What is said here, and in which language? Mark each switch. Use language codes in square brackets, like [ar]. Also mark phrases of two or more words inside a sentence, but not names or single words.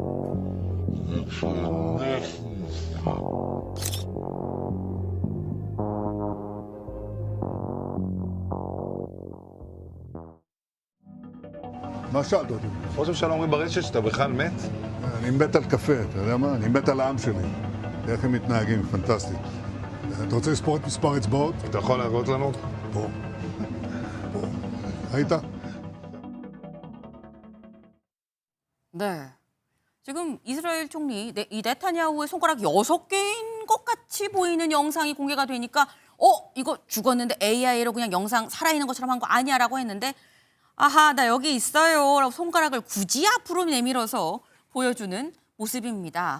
[he] מה שאלת אותי? ראש הממשלה אומרים ברשת שאתה בכלל מת? אני מת על קפה, אתה יודע מה? אני מת על העם שלי. איך הם מתנהגים, פנטסטי. אתה רוצה לספור את מספר אצבעות? אתה יכול להראות לנו? פה. פה. ראית? [ko] 네. 지금 이스라엘 총리 이 네타냐후의 손가락 6개인 것 같이 보이는 영상이 공개가 되니까 이거 죽었는데 AI로 그냥 영상 살아있는 것처럼 한 거 아니야라고 했는데 아하 나 여기 있어요 라고 손가락을 굳이 앞으로 내밀어서 보여주는 모습입니다.